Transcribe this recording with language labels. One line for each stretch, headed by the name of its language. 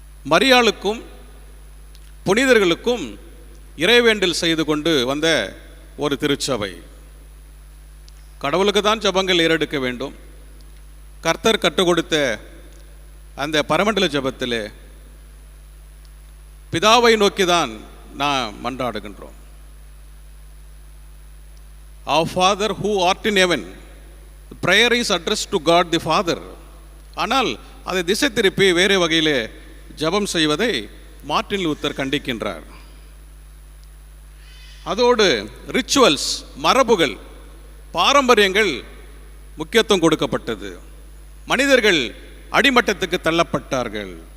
Tamil: மரியாளுக்கும் புனிதர்களுக்கும் இறைவேண்டல் செய்து கொண்டு வந்த ஒரு திருச்சபை. கடவுளுக்கு தான் ஜபங்கள் ஏறெடுக்க வேண்டும். கர்த்தர் கற்றுக் கொடுத்த அந்த பரமண்டல ஜபத்திலே பிதாவை நோக்கி தான் நாம் மன்றாடுகின்றோம்.
English: Our Father who art in heaven. Prayer is addressed to God the Father.
Tamil: ஆனால் அதை திசை திருப்பி வேறு வகையிலே ஜெபம் செய்வதை மார்ட்டின் லூத்தர் கண்டிக்கின்றார். அதோடு ரிச்சுவல்ஸ், மரபுகள், பாரம்பரியங்கள் முக்கியத்துவம் கொடுக்கப்பட்டது. மனிதர்கள் அடிமட்டத்துக்கு தள்ளப்பட்டார்கள்.